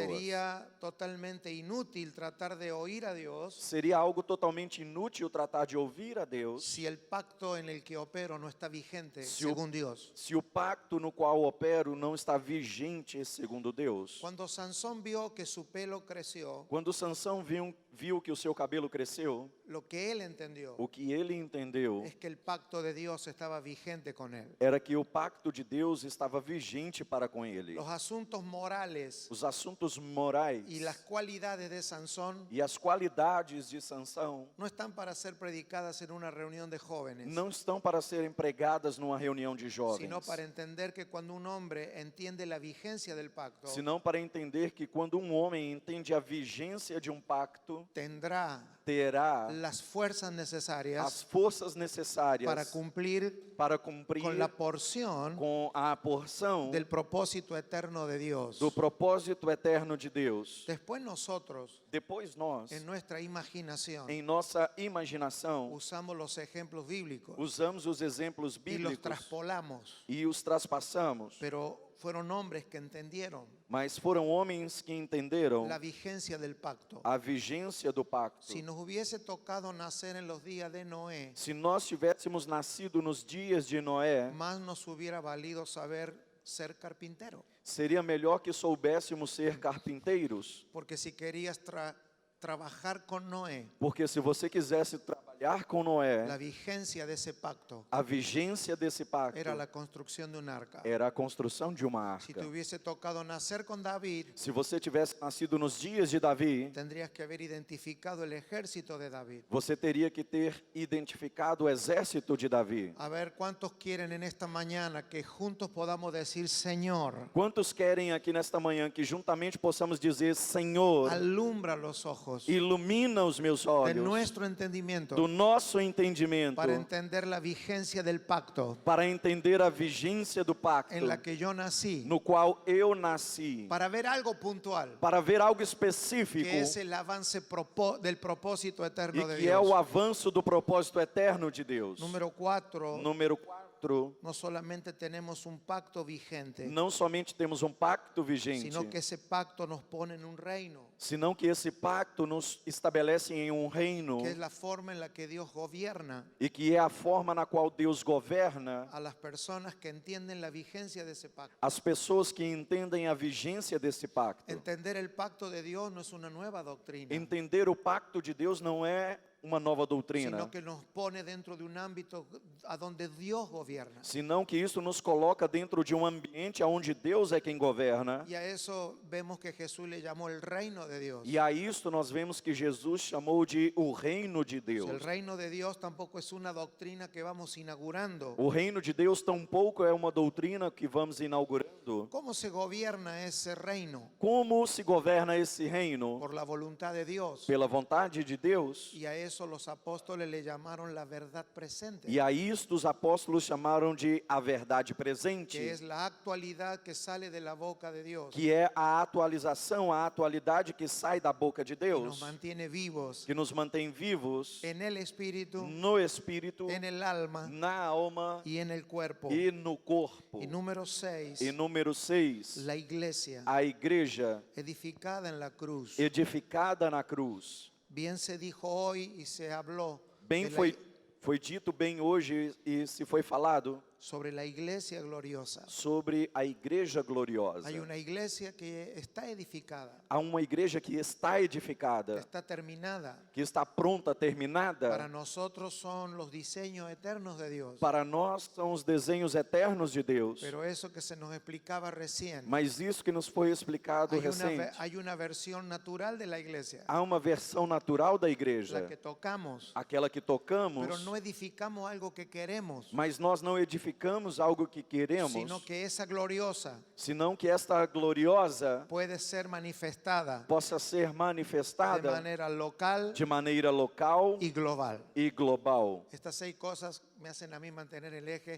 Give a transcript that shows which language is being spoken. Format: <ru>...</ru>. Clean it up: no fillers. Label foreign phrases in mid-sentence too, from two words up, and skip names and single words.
<es>Sería totalmente inútil tratar de oír a Dios</es> <pt>Seria algo totalmente inútil tratar de ouvir a Deus</pt> <es>si el pacto en el que opero no está vigente Si o- según Dios.</es> <pt>se o pacto no qual opero não está vigente segundo Deus.</pt> <es>Cuando Sansón vio que su pelo creció,</es> <pt>Quando Sansão viu que o seu cabelo cresceu,</pt> <es>lo que él entendió</es> <pt>o que ele entendeu</pt> <es>es que el pacto de Dios estaba vigente con él.</es> <pt>era que o pacto de Deus estava vigente para com ele.</pt> <es>Los asuntos morales</es> <pt>Os assuntos morais</pt> <es>y las cualidades de Sansón</es> <pt>e as qualidades de Sansão</pt> <es>no están para ser predicadas en una reunión de jóvenes,</es> <pt>não estão para serem pregadas numa reunião de jovens,</pt> <es>sino para entender que cuando un hombre entiende la vigencia del pacto,</es> <pt>senão para entender que quando um homem entende a vigência de um pacto,</pt> <es>tendrá</es> <pt>terá</pt> <es>las fuerzas necesarias</es> <pt>as forças necessárias</pt> <es>para cumplir</es> <pt>cumprir</pt> <es>con la porción</es> <pt>com a porção</pt> <es>del propósito eterno de Dios.</es> <pt>do propósito eterno de Deus.</pt> <es>Después nosotros,</es> <pt>Depois nós,</pt> <es>en nuestra imaginación,</es> <pt>em nossa imaginação,</pt> <es>usamos los ejemplos bíblicos</es> <pt>usamos os exemplos</pt> <es>y los</es> <pt>bíblicos</pt> <es>traspolamos,</es> <pt>e os traspassamos,</pt> <es>pero fueron hombres que entendieron</es> <pt>mas foram homens que entenderam</pt> <es>la vigencia del pacto.</es> <pt>a vigência do pacto.</pt> <es>Si nos hubiese tocado nacer en los días de Noé,</es> <pt>Se nós tivéssemos nascido nos dias de Noé,</pt> <es>más nos hubiera valido saber ser carpintero.</es> <pt>seria melhor que soubéssemos ser carpinteiros,</pt> <es>Porque si querías trabajar con Noé,</es> <pt>porque se você quisesse trabalhar com Noé,</pt> <es>la vigencia de ese pacto</es> <pt>a vigência desse pacto</pt> <es>era la construcción de un arca.</es> <pt>era a construção de uma</pt> <es>Si</es> <pt>arca.</pt> <es>te hubiese tocado nacer con David,</es> <pt>Se você tivesse nascido nos dias de Davi,</pt> <es>tendrías que haber identificado el ejército de David.</es> <pt>você teria que ter identificado o exército de Davi.</pt> <es>A ver, ¿cuántos quieren en esta mañana que juntos podamos decir, Señor,</es> <pt>Quantos querem aqui nesta manhã que juntamente possamos dizer, Senhor,</pt> <es>alumbra los ojos</es> <pt>ilumina os meus</pt> <es>de</es> <pt>olhos</pt> <es>nuestro entendimiento</es> <pt>do nosso entendimento</pt> <es>para entender la vigencia del pacto</es> <pt>para entender a vigência do pacto</pt> <es>en la que yo nací,</es> <pt>no qual eu nasci,</pt> <es>para ver algo puntual,</es> <pt>para ver algo específico</pt> <es>que es el avance del propósito eterno de</es> <pt>e que é o</pt> <es>Dios.</es> <pt>avanço do propósito eterno de Deus.</pt> <es>Número 4,</es> <pt>Número 4,</pt> <es>no solamente tenemos un pacto vigente,</es> <pt>não somente temos um pacto vigente,</pt> <es>sino que ese pacto nos pone en un reino,</es> <pt>senão que esse pacto nos estabelece em um reino</pt> <es>que es la forma en la que Dios gobierna</es> <pt>e que é a forma na qual Deus governa</pt> <es>a las personas que entienden la vigencia de ese pacto.</es> <pt>as pessoas que entendem a vigência desse pacto.</pt> <es>Entender el pacto de Dios no es una nueva doctrina,</es> <pt>Entender o pacto de Deus não é uma nova doutrina,</pt> <es>sino que nos pone dentro de un ámbito a donde Dios gobierna.</es> <pt>senão que isso nos coloca dentro de um ambiente onde Deus é quem governa.</pt> <es>Y a eso vemos que Jesús le llamó el reino de Dios.</es> <pt>E a isto nós vemos que Jesus chamou de o reino de</pt> <es>El</es> <pt>Deus.</pt> <es>reino de Dios tampoco es una doctrina que vamos inaugurando.</es> <pt>O reino de Deus tampouco é uma doutrina que vamos inaugurando.</pt> <es>¿Cómo se gobierna ese reino?</es> <pt>Como se governa esse reino?</pt> <es>Por la voluntad de Dios.</es> <pt>Pela vontade de Deus.</pt> <es>Y a eso los apóstoles le llamaron la verdad presente,</es> <pt>E a isto os apóstolos chamaram de a verdade presente,</pt> <es>que es la actualidad que sale de la boca de Dios</es> <pt>que é a atualização, a atualidade que sai da boca de</pt> <es>y</es> <pt>Deus,</pt> <es>nos mantiene vivos</es> <pt>que nos mantém vivos</pt> <es>en el espíritu,</es> <pt>no espírito,</pt> <es>en el alma</es> <pt>na alma</pt> <es>y en el cuerpo.</es> <pt>e no corpo.</pt> <es>Y número 6,</es> <pt>E número 6,</pt> <es>la iglesia</es> <pt>a igreja</pt> <es>edificada en la cruz,</es> <pt>edificada na cruz,</pt> <es>bien se dijo hoy y se habló</es> <pt>Bem</pt> <es>de la-</es> <pt>foi dito bem hoje e se foi falado</pt> <es>sobre la iglesia gloriosa.</es> <pt>sobre a igreja gloriosa.</pt> <es>Hay una iglesia que está edificada,</es> <pt>Há uma igreja que está</pt> <es>que</es> <pt>edificada,</pt> <es>está terminada.</es> <pt>que está pronta,</pt> <es>Para</es> <pt>terminada.</pt> <es>nosotros son los diseños eternos de Dios.</es> <pt>Para nós são os desenhos eternos de Deus.</pt> <es>Pero eso que se nos explicaba recién,</es> <pt>Mas isso que nos foi explicado recente.</pt> <es>hay una versión natural de la iglesia,</es> <pt>Há uma versão natural da</pt> <es>la</es> <pt>igreja,</pt> <es>que tocamos,</es> <pt>aquela que tocamos,</pt> <es>pero no edificamos algo que queremos,</es> <pt>mas nós não edificamos algo que queremos,</pt> <es>sino que esa gloriosa</es> <pt>senão que esta gloriosa</pt> <es>puede ser manifestada</es> <pt>possa ser</pt> <es>de</es> <pt>manifestada</pt> <es>manera local</es> <pt>de maneira local</pt> <es>y global.</es> <pt>e global.</pt> <es>Estas 6 cosas me hacen a mí mantener el eje.</es>